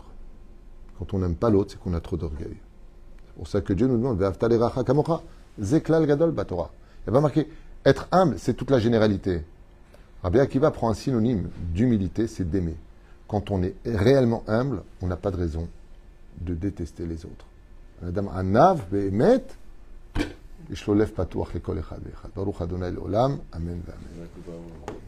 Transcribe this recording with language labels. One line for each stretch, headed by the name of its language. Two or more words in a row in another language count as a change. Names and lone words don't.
French: Quand on n'aime pas l'autre, c'est qu'on a trop d'orgueil. C'est pour ça que Dieu nous demande,
Hebrew: זה כלל גדול בתורה.
French: Il va marquer, être humble, c'est toute la généralité. Rabbi Akiva prend un synonyme d'humilité, c'est d'aimer. Quand on est réellement humble, on n'a pas de raison de détester les autres.
Hebrew: אדם ענו באמת יש לו לב פתוח לכל אחד ואחד. ברוך ה' לעולם אמן.